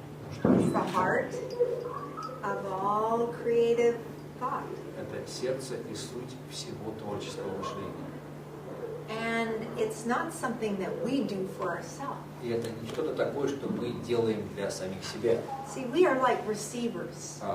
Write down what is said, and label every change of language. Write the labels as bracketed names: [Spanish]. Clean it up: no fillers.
[English] It's the heart of all creative thought. [Russian] Это сердце и суть всего творческого мышления. [English] And it's not something that we do for ourselves. [Russian] И это не что-то такое, что мы делаем для самих себя. [English] See, we are like receivers.